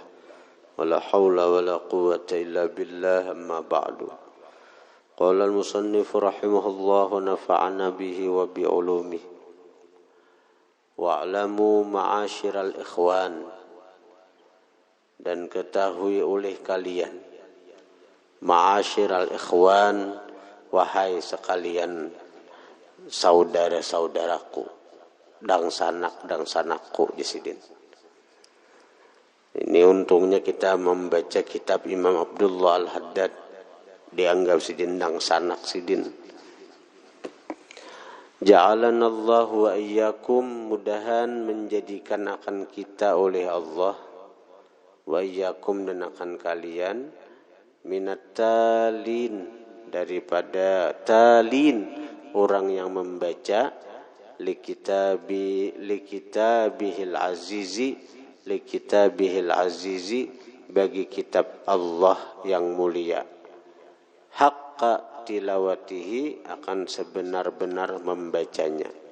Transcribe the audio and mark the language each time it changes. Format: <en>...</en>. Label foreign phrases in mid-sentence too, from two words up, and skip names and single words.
<ar>ولا حول ولا قوة إلا بالله، أما بعد. قال المصنف رحمه الله ونفعنا به وبعلومه. واعلموا معاشر الإخوان,</ar> <id>dan ketahui oleh kalian,</id> <ar>معاشر الإخوان,</ar> <id>wahai sekalian saudara-saudaraku,</id> <bjn>dang sanakku di sini.</bjn> <id>Ini untungnya kita membaca kitab Imam Abdullah Al-Haddad,</id> <bjn>dianggap sidin dang sanak sidin.</bjn> <ar>جعلنا الله وإياكم,</ar> <id>mudahan menjadikan akan kita oleh Allah,</id> <ar>وإياكم,</ar> <id>dan akan kalian,</id> <ar>من التالين,</ar> <id>daripada talin, orang yang membaca,</id> <ar>لكتابه العزيز,</ar> <id>bagi kitab Allah yang mulia,</id> <ar>حق تلاوته,</ar> <id>akan sebenar-benar membacanya.</id>